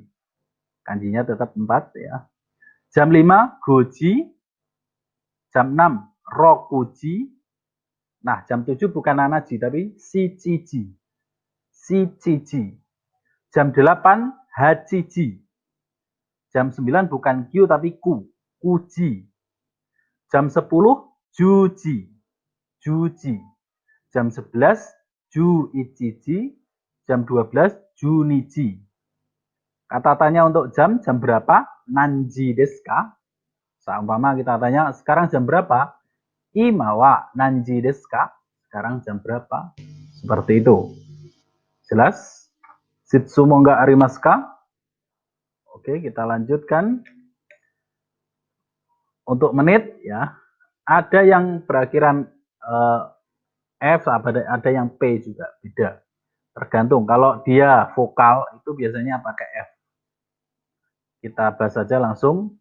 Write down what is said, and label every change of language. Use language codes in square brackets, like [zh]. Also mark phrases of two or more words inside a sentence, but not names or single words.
[id] Kanjinya tetap 4 ya. Jam 5 goji. Jam 6 rokuji. Nah, jam 7 bukan nanaji tapi shichiji. Shichiji. Jam 8 hachiji. Jam 9 bukan kyu tapi ku, kuji. Jam 10 juji. Juji. Jam 11 juichiji. Jam 12 juniji. Kata tanya untuk jam berapa? [ja] 何時ですか? [id] Seumpama kita tanya, sekarang jam berapa? [ja] 今は何時ですか? [id] Sekarang jam berapa? Seperti itu. Jelas? [ja] 質問がありますか? [id] Oke, kita lanjutkan. Untuk menit ya, ada yang berakhiran F, ada yang P juga, beda. Tergantung. Kalau dia vokal itu biasanya pakai F. Kita bahas saja langsung.